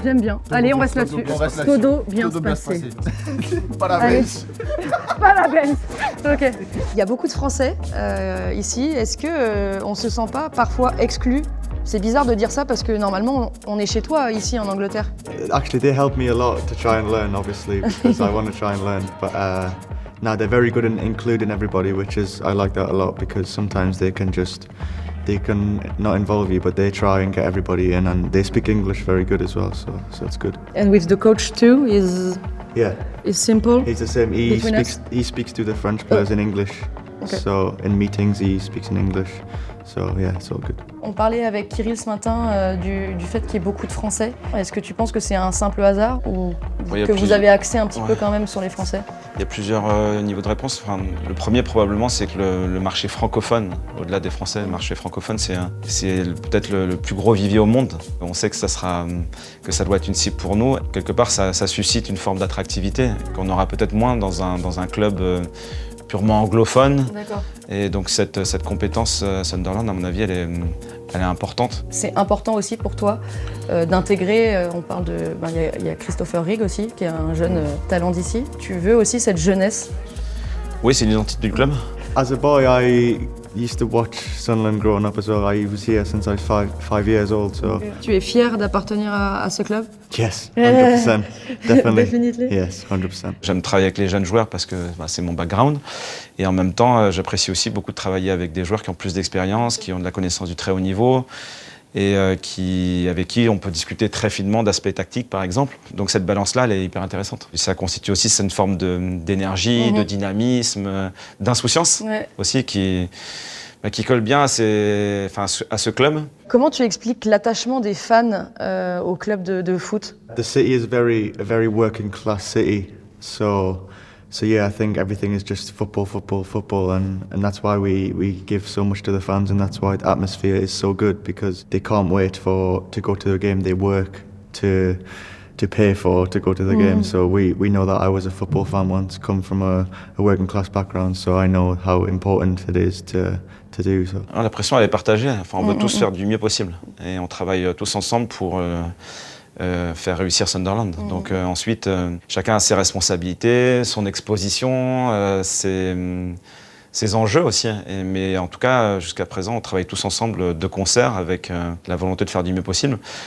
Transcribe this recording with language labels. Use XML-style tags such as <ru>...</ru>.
<fr>J'aime bien. Allez on reste là-dessus. Tout doit bien se passer. Pas la Allez. Benz. Pas la Benz. Ok. Il y a beaucoup de Français ici. Est-ce que on se sent pas parfois exclu? C'est bizarre de dire ça parce que normalement on est chez toi ici en Angleterre.</fr> <en>Actually, they helped me a lot to try and learn, obviously, because I want to try and learn. But now they're very good in including everybody, which is, I like that a lot because sometimes they can not involve you, but they try and get everybody in, and they speak English very good as well, so it's good. And with the coach too is simple. He's the same. Between us? He speaks to the French players in English. Okay. So in meetings he speaks in English. So yeah, it's all good.</en> <fr>On parlait avec Kirill ce matin du fait qu'il y ait beaucoup de Français. Est-ce que tu penses que c'est un simple hasard ou que vous avez axé un petit peu quand même sur les Français? Il y a plusieurs niveaux de réponse. Enfin, le premier, probablement, c'est que le marché francophone, au-delà des Français, le marché francophone, c'est peut-être le plus gros vivier au monde. On sait que ça doit être une cible pour nous. Quelque part, ça suscite une forme d'attractivité qu'on aura peut-être moins dans un club purement anglophone. D'accord. Et donc cette compétence Sunderland, à mon avis, elle est importante. C'est important aussi pour toi d'intégrer, on parle de... Il y a Christopher Rigg aussi, qui est un jeune talent d'ici. Tu veux aussi cette jeunesse? Oui, c'est l'identité du club.</fr> <en>As a boy, I used to watch Sunderland growing up as well. I was here since I was 5 years old. So.</en> <fr>Tu es fier d'appartenir à ce club?</fr> <en>Yes, 100%, definitely. Definitely. Yes, 100%.</en> <fr>J'aime travailler avec les jeunes joueurs parce que c'est mon background. Et en même temps, j'apprécie aussi beaucoup de travailler avec des joueurs qui ont plus d'expérience, qui ont de la connaissance du très haut niveau et avec qui on peut discuter très finement d'aspects tactiques, par exemple. Donc cette balance-là, elle est hyper intéressante. Et ça constitue aussi une forme d'énergie, de dynamisme, d'insouciance aussi qui colle bien à ce club. Comment tu expliques l'attachement des fans au club de foot?</fr> <en>The city is a very working class city. So yeah, I think everything is just football, and that's why we give so much to the fans, and that's why the atmosphere is so good, because they can't wait to go to the game. They work to pay to go to the game. So we know that I was a football fan once, come from a working class background, so I know how important it is to do so.</en> <fr>La pression, elle est partagée. Enfin, on veut tous faire du mieux possible, et on travaille tous ensemble pour faire réussir Sunderland. Donc ensuite, chacun a ses responsabilités, son exposition, ses enjeux aussi. Mais en tout cas, jusqu'à présent, on travaille tous ensemble de concert avec la volonté de faire du mieux possible.</fr>